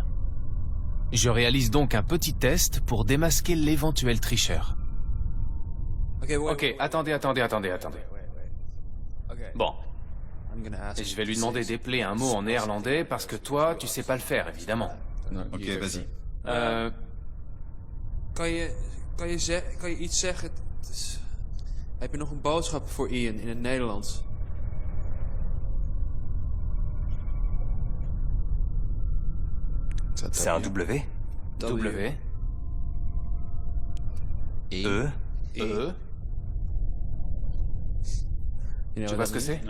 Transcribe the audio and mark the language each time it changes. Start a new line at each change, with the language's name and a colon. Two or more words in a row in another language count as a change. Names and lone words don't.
French: Je réalise donc un petit test pour démasquer l'éventuel tricheur. Ok, attendez. Bon, je vais lui demander d'épeler un mot en néerlandais parce que toi, tu sais pas le faire, évidemment. Ok, vas-y.
Dutch: Kan je iets zeggen? Heb je nog een boodschap voor Ian in het Nederlands?
French: C'est un W? W. E? E. Tu vois ce que c'est?